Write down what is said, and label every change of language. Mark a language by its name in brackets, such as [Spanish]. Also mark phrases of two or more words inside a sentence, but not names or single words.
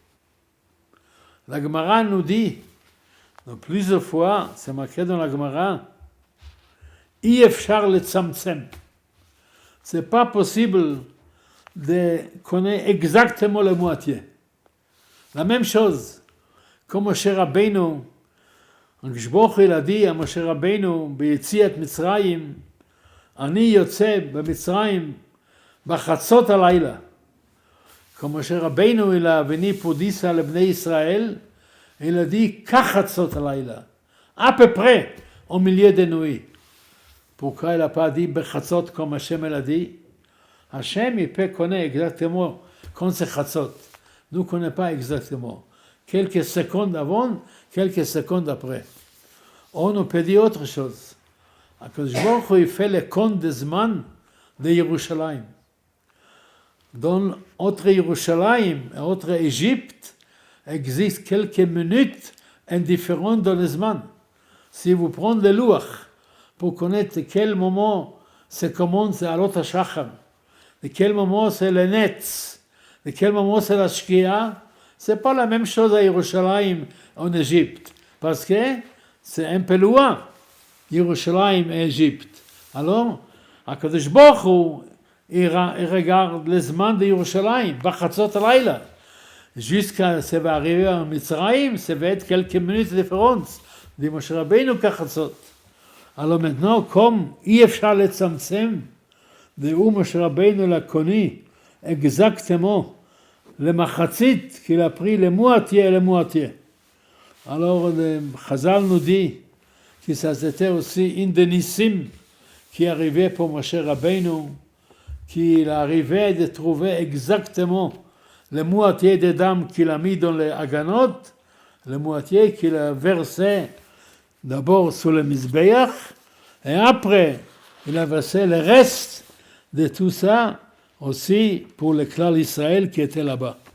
[French] La Gemara nous dit, plusieurs fois, c'est marqué dans la Gemara, [Hebrew] אי אפשר לצמצם. [French] C'est pas possible de connaître exactement la moitié. La même chose, comme [Hebrew] Moshe Rabbeinu, הקדוש ברוך הוא ילדי, משה רבינו ביציאת מצרים, אני יוצא במצרים בחצות הלילה. כמו משה רבינו [French] il a venu pour dire ça [Hebrew] לבני ישראל, [French] il a dit כחצות הלילה, à peu près au milieu de nuit. Pourquoi il n'a pas dit בחצות comme Hachem l'a dit? Hachem il peut connaître exactement quand c'est חצות. Nous ne connaissons pas exactement. Quelques secondes avant, quelques secondes après. On peut dire autre chose. [Hebrew] הקדוש ברוך הוא [French] fait le compte des זמן de Yerushalayim. Dans autre Yerushalayim et autre Égypte, existent quelques minutes indifférentes dans le zman. Si vous prenez le louach pour connaître quel moment ça commence à l'autre shachar, de quel moment c'est le netz, de quel moment c'est la shkia, c'est pas la même chose à Yerushalayim en Égypte, parce que c'est un peu loin, Yerushalayim et Égypte. Alors, [Hebrew] הקדוש ברוך הוא, [French] il regarde les zman de Yerushalayim, [Hebrew] בחצות הלילה. [French] Jusqu'à ce va arriver en Mitzrayim, ça va être quelques minutes de différence. dit Moshe Rabbeinu כחצות. Alors maintenant, comme [Hebrew] אי אפשר לצמצם, דעו משה רבינו לקוני, [French] exactement, למחצית, qu'il a pris le moitié et le moitié. Alors, le Chazal nous dit que ça c'était aussi une des nissim qui arrivait pour Moshe Rabbeinu, qu'il arrivait de trouver exactement la moitié des dames qu'il a mis dans les haganot, la moitié qu'il a versé d'abord sur le mizbeach, et après il a versé le reste de tout ça aussi pour le clan d'Israël qui était là-bas.